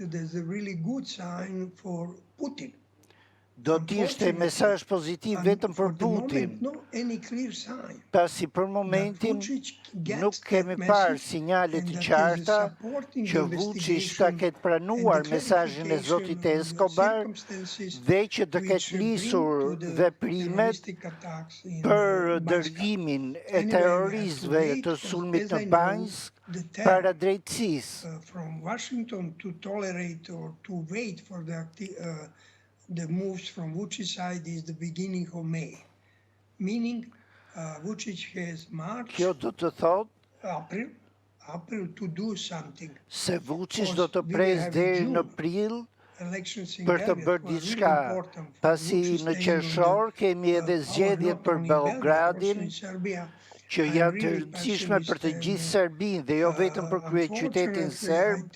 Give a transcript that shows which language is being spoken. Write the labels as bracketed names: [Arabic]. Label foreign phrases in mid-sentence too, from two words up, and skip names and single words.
[Albanian] do të ishte mesazh pozitiv vetëm për Putin, pasi për momentin nuk kemi parë sinjale të qarta që Vučić ta ketë pranuar mesazhin e zotit Escobar dhe që të ketë nisur veprimet për dërgimin e terroristëve të sulmit në Banjs para drejtësisë. [English] From Washington to tolerate or to wait for the moves from Vučić side is the beginning of May, meaning Vučić has March, [Albanian] Kjo do të thotë [English] April to do something. [Albanian] Se Vučić do të presë deri në prill për të bërë diçka, pasi në qershor kemi edhe zgjedhjet për Beogradin, që janë të rëndësishme për të gjithë Serbinë dhe jo vetëm për kryeqytetin serb.